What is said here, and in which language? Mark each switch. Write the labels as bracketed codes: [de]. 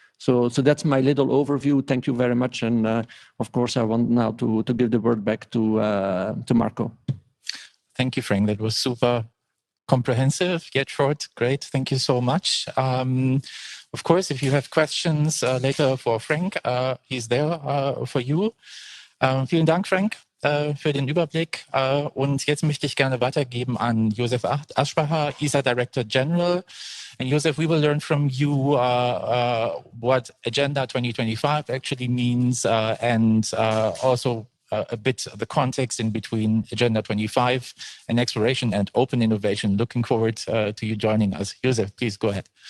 [en] So that's my little overview. Thank you very much. And of course, I want now to give the word back to Marco. Thank you, Frank. That was super comprehensive, yet short. Great. Thank you so much. Of course, if you have questions later for Frank, he's there for you. [de] Vielen Dank, Frank, für den Überblick. Und jetzt möchte ich gerne weitergeben an Josef Aschbacher, ESA Director General. [en] And Josef, we will learn from you what Agenda 2025 actually means and also a bit of the context in between Agenda 25 and exploration and open innovation. Looking forward to you joining us. Josef, please go ahead.